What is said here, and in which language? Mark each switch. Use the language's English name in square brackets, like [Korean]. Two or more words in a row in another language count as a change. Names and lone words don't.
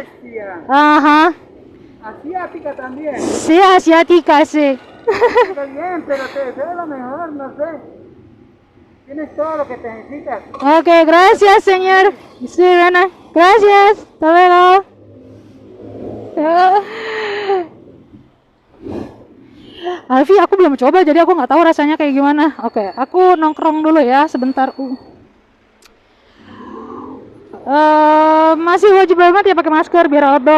[Spanish] Asia. Ajá. Asiática también. Sí, asiática, sí. Está bien, pero te deseo lo mejor, no sé. Tienes todo lo que te necesitas. Ok, gracias, señor. Sí, bueno, gracias. Hasta luego. [Indonesian] Alfi, aku belum coba, jadi aku nggak tahu rasanya kayak gimana. Oke, aku nongkrong dulu ya sebentar. Masih wajib banget ya pakai masker biar outdoor.